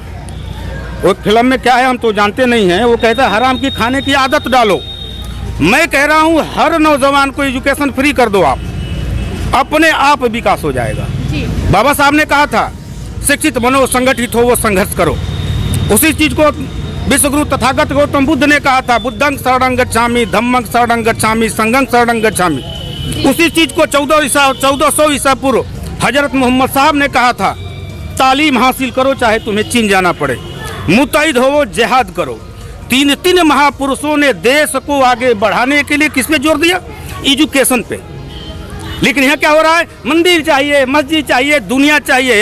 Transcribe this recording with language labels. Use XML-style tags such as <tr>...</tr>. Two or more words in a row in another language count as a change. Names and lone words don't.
<hi>वो फिल्म में क्या है हम तो जानते नहीं हैं, वो कहता है हराम की खाने की आदत डालो। मैं कह रहा हूँ हर नौजवान को एजुकेशन फ्री कर दो, आप अपने आप विकास हो जाएगा। बाबा साहब ने कहा था शिक्षित बनो, संगठित हो, वो संघर्ष करो। उसी चीज को विश्वगुरु तथागत गौतम बुद्ध ने कहा था,</hi> <pi>बुद्धं शरणं गच्छामि, धम्मं शरणं गच्छामि, संघं शरणं गच्छामि।</pi> <hi>उसी चीज को 1400 ईसा पूर्व हजरत मोहम्मद साहब ने कहा था, तालीम हासिल करो चाहे तुम्हें चीन जाना पड़े, मुतैद हो जिहाद करो। तीन महापुरुषों ने देश को आगे बढ़ाने के लिए किस पे जोर दिया? एजुकेशन पे। लेकिन यहाँ क्या हो रहा है? मंदिर चाहिए, मस्जिद चाहिए, दुनिया चाहिए।</hi>